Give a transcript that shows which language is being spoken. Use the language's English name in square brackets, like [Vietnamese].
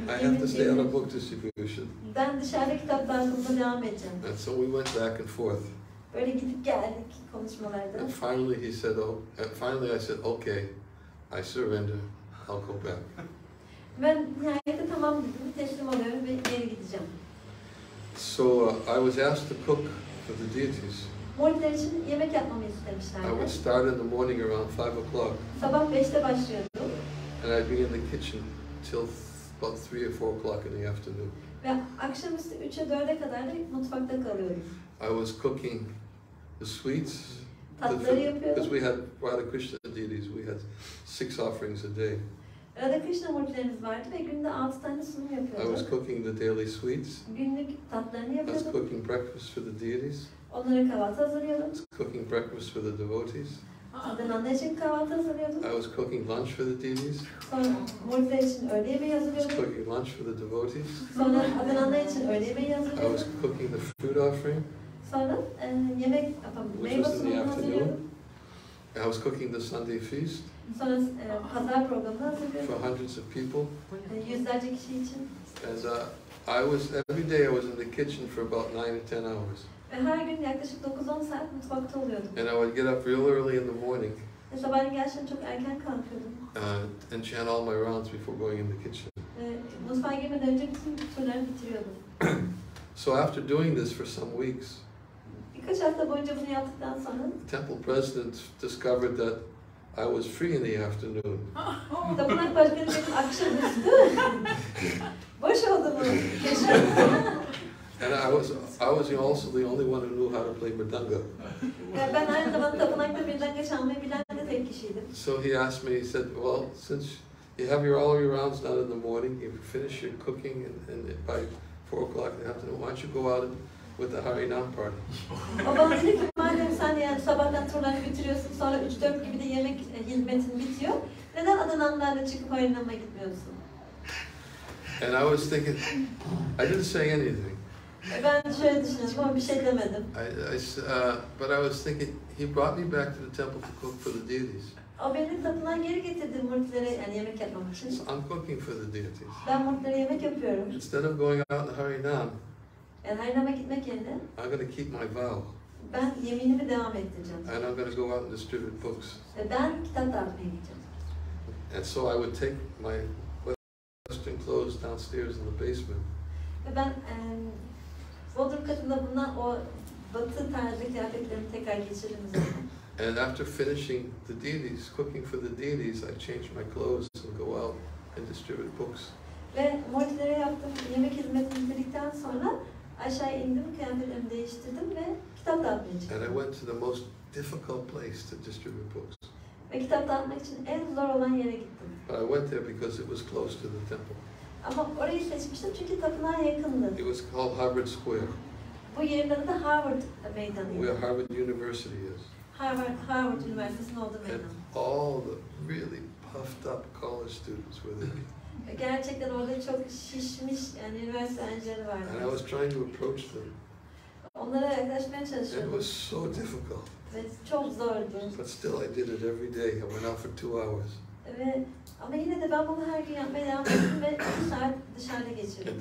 [English] I have to stay out of book distribution. [Turkish] Ben dışarıda kitap dağıtımına devam edeceğim. [English] And so we went back and forth. [Turkish] Böyle gidip geldik konuşmalarda. [English] And finally he said, finally I said, okay, I surrender, I'll go back. [Turkish] Ben nihayet tamam dedim, teslim oluyorum ve geri gideceğim. [English] So I was asked to cook for the deities. [Turkish] Murtiler için yemek yapmamı [English] I [Turkish] istemişlerdi. [English] would start in the morning around 5 o'clock. [Turkish] Sabah 5'te başlıyordum. [English] And I'd be in the kitchen till about 3 or 4 o'clock in the afternoon. [Turkish] Ve akşamüstü 3'e 4'e kadar da mutfakta kalıyordum. [English] I was cooking the sweets. [Turkish] Tatları yapıyordum. [English] Because we had Radha Krishna deities, we had 6 offerings a day. [Turkish] Radha Krishna murtilerimiz vardı ve günde 6 tane sunum [English] I was [Turkish] yapıyordum. [English] cooking the daily sweets. [Turkish] Günlük tatlarını [English] I was [Turkish] yapıyordum. [English] cooking breakfast for the deities. [Turkish] Onlara kahvaltı hazırlıyordum. [English] I was cooking breakfast for the devotees. [Turkish] Adınanlar için kahvaltı hazırlıyordum. [English] I was cooking lunch for the deities. [Turkish] Sonra murtiler için öğle yemeği [English] I was [Turkish] hazırlıyordum. [English] cooking lunch for the devotees. [Turkish] Sonra adınanlar için öğle yemeği [English] I was [Turkish] hazırlıyordum. [English] cooking the food offering. [Turkish] Sonra yemek meyve sunumunu hazırlıyordum. [English] I was cooking the Sunday feast [Turkish] Sonra pazar programını hazırlıyordum. [English] for hundreds of people. [Turkish] Yüzlerce kişi için. [English] And every day I was in the kitchen for about 9 to 10 hours. [Turkish] Ve her gün yaklaşık 9-10 saat mutfakta oluyordum. [English] And I would get up real early in the morning [Turkish] Ve sabahleyin gerçekten çok erken kalkıyordum. [English] and chant all my rounds before going in the kitchen. [Turkish] Mutfağa girmeden önce bütün turları bitiriyordum. [English] So after doing this for some weeks, [Turkish] Birkaç hafta boyunca bunu yaptıktan sonra [English] the temple president discovered that I was free in the afternoon. [Turkish] tapınak başkanı benim akşamüstü boş olduğumu keşfetti. [English] And I was also the only one who knew how to play mridanga. [Turkish] Ben aynı zamanda tapınakta mridanga çalmayı bilen de tek kişiydim. [English] So he asked me, he said, well, since you have all your rounds done in the morning, you finish your cooking and by 4 o'clock in the afternoon, why don't you go out with the Harinam party? [Turkish] O bana dedi ki madem sen yani sabahtan turlarını bitiriyorsun sonra 3-4 gibi de yemek hizmetin bitiyor. Neden Adananlarla çıkıp Harinam'a gitmiyorsun? [English] And I was thinking, I didn't say anything. [Turkish] Ben şöyle düşünüyorum ama bir şey demedim. [English] But I was thinking, he brought me back to the temple to cook for the deities. [Turkish] O beni tapınağa geri getirdi murtilere yani yemek yapmak için. [English] So I'm cooking for the deities. [Turkish] Ben murtilere yemek yapıyorum. [English] Instead of going out in Harinam, [Turkish] Yani Harinam'a gitmek yerine [English] I'm going to keep my vow. [Turkish] ben yeminimi devam ettireceğim. [English] And I'm going to go out and distribute books. [Turkish] Ve ben kitap dağıtmaya gideceğim. [English] And so I would take my Western clothes downstairs in the basement. [Turkish] Ve ben bodrum katında bulunan o batı tarzı kıyafetlerimi tekrar geçirdim üzerine. [English] And after finishing the deities, cooking for the deities, I changed my clothes and go out and distribute books. [Turkish] Ve murtilere yaptığım yemek hizmetini bitirdikten sonra aşağı indim, kıyafetlerimi değiştirdim ve kitap dağıtmaya çıktım. [English] And I went to the most difficult place to distribute books. [Turkish] Ve kitap dağıtmak için en zor olan yere gittim. [English] But I went there because it was close to the temple. [Turkish] Ama orayı seçmiştim çünkü tapınağa yakındı. [English] It was called Harvard Square, [Turkish] Bu yerin adı da Harvard Meydanı. [English] where Harvard University is. [Turkish] Harvard Üniversitesi'nin olduğu [English] And [Turkish] meydan. [English] all the really puffed up college students were there. [Turkish] Gerçekten orada çok şişmiş yani üniversite öğrencileri vardı. [English] And I was trying to approach them. [Turkish] Onlara yaklaşmaya [English] It [Turkish] çalışıyordum. [English] was so difficult. [Turkish] Ve çok zordu. [English] But still I did it every day. I went out for 2 hours. [Turkish] Ama yine de ben bunu her gün yapmaya devam ettim ve 2 saat dışarıda geçirdim.